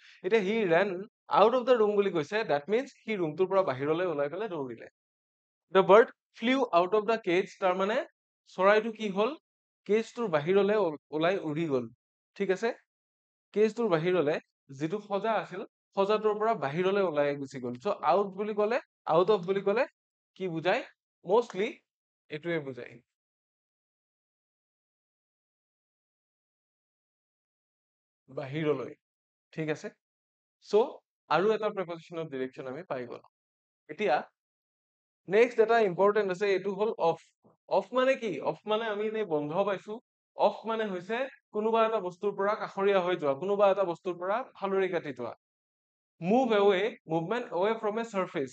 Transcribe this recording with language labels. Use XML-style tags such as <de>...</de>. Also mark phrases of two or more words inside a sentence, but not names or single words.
<as>এতিয়া</as> <en>he ran out of the room</en> <as>বুলি কৈছে,</as> <en>that means</en> <as>সি ৰুমটোৰ পৰা বাহিৰলৈ ওলাই পেলাই দৌৰিলে।</as> <en>The bird flew out of the cage,</en> <as>তাৰ মানে চৰাইটো কি হ'ল? কেজটোৰ বাহিৰলৈ ওলাই উৰি গ'ল। ঠিক আছে? কেজটোৰ বাহিৰলৈ যিটো সজা আছিল, সজাটোৰ পৰা বাহিৰলৈ ওলাই গুচি গ'ল।</as> <en>so out</en> <as>বুলি ক'লে,</as> <en>out of</en> <as>বুলি ক'লে কি বুজায়? মষ্টলি এইটোৱে বুজায়। বাহিৰলৈ। ঠিক আছে? চ' আৰু এটা</as> <en>preposition of direction</en> <as>আমি পাই গ'লো। এতিয়া নেক্সট এটা ইম্পৰ্টেণ্ট আছে, এইটো হ'ল অফ। অফ মানে কি? অফ মানে আমি এনেই বন্ধ পাইছো। অফ মানে হৈছে কোনোবা এটা বস্তুৰ পৰা কাষৰীয়া হৈ যোৱা, কোনোবা এটা বস্তুৰ পৰা ফালৰি কাটি যোৱা।</as> <en>move away, movement away from a surface.</en>